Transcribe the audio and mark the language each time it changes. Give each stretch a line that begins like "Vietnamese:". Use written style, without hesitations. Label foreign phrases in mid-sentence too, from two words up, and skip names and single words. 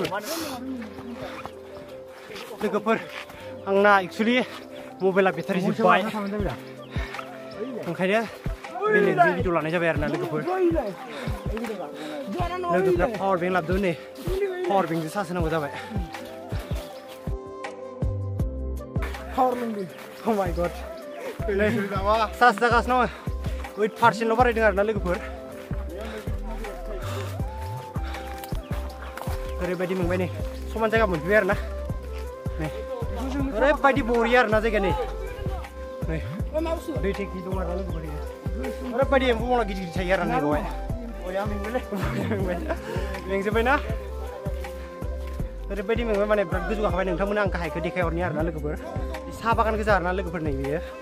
Bodo: लोगोफोर आंना एक्चुअलि मबाइला बेटारि जोब्बाय ओंखायनो बेलेगजों भिडिअ लानाय जाबाय आरोना लोगोफोरा
English: power bank
Bodo: लाबोदों नै पावार बेंकजों चार्ज होनांगौ जाबाय
English: Oh my god
Bodo: चार्ज जागासिनो 8% बारायदों आरोना लोगोफोर ओरैबायदि मोनबाय नै समान जायगा मोनफैबाय आरोना नै ओरैबायदि बरिया आरोना जायगा नै दै टेंकि दं आरोना लोगोफोर ओरैबायदि एम्फौ बंला गिदिर थायो आरोना बेवहाय मेंजोब्बायना ओरैबायदि मेंबाय माने बिराद गोजौ गाखोबाय नोंथांमोना आं गाहायखौ देखायहरनि आरोना लोगोफोर साहा बागान गोजा आरोना लोगोफोर नै बेयो